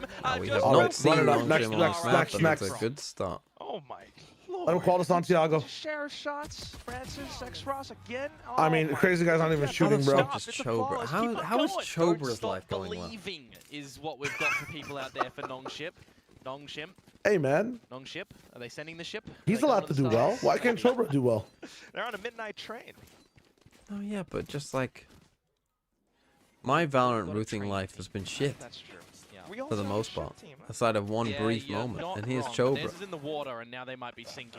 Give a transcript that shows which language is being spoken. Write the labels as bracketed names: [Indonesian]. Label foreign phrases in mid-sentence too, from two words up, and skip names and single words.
[English] we just have not seen run it up. Nong Next, Shim on next, this map, next, but next. it's a good start. Oh my lord. Let him call to Santiago. Share shots, Francis, X-Ross again. Oh, I mean, crazy guy's not even shooting, bro. Just Chobra. How is Chobra's life going well? Believing is what we've got for people out there for Nong Shim. Nong Shim. Hey, man. Nong Ship. Are they sending the ship? He's allowed to do well. Why can't Chobra do well? They're on a midnight train. Oh, yeah, but just like... My Valorant rooting life has been shit. That's true. For the most part. Aside of one brief moment. And here's Chobra. Theirs is in the water, and now they might be sinking.